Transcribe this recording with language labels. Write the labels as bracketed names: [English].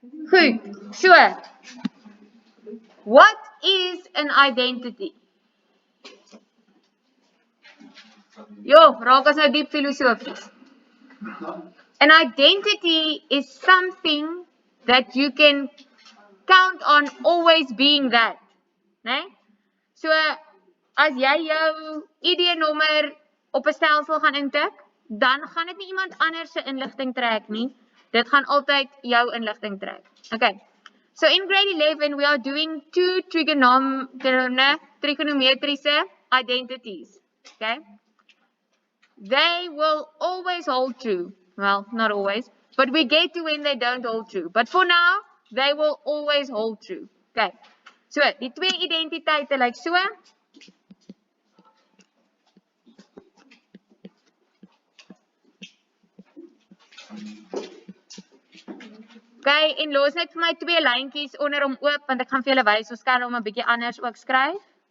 [English] Goed, so, what is an identity? [Afrikaans] Jo, raak ons nou diep filosofies. [English] An identity is something that you can count on always being that. [Afrikaans] Nee? So, as jy jou ID-nommer op 'n stelsel gaan intik, dan gaan dit nie iemand anders se inligting trek nie. Dit gaan altyd jou inligting trek. Okay. [English] So in grade 11 we are doing two trigonometriese identities. Okay? They will always hold true. Well, not always, but we get to when they don't hold true. But for now, they will always hold true. Okay. [Afrikaans] So, die twee identiteite lyk so. Okay, en los net vir my twee lyntjies onder hom oop, want ek gaan vir julle wys, ons kan hom 'n bietjie anders ook skryf.